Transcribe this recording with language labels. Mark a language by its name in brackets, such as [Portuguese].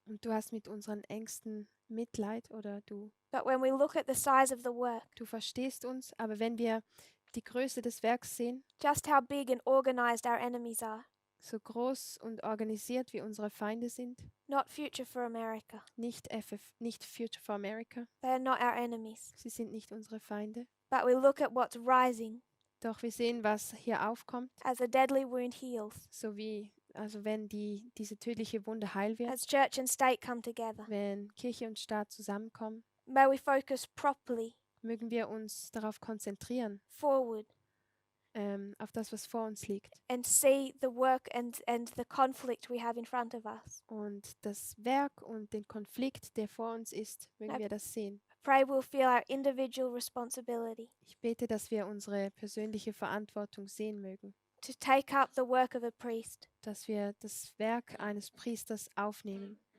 [German] und du hast mit unseren Ängsten Mitleid oder [English] But when we look at the size of the work, [German] du verstehst uns, aber wenn wir die Größe des Werks sehen, [English] just how big and organized our enemies are, [German] so groß und organisiert wie unsere Feinde sind, [English] not Future for America, [German] nicht Future for America, [English] they are not our enemies. [German] sie sind nicht unsere Feinde, [English] But we look at what's rising [German] doch wir sehen, was hier aufkommt, [English] as a deadly wound heals, [German] also wenn diese tödliche Wunde heil wird, [English] as church and state come together. [German] wenn Kirche und Staat zusammenkommen, [English] May we focus properly [German] mögen wir uns darauf konzentrieren, [English] forward [German] auf das, was vor uns liegt. [English] and see the work and the conflict we have in front of us. [German] Und das Werk und den Konflikt, der vor uns ist, mögen Ja. wir das sehen. [English] I pray we'll feel our individual responsibility [German] Ich bete, dass wir unsere persönliche Verantwortung sehen mögen, [English] to take up the work of a priest. [German] dass wir das Werk eines Priesters aufnehmen.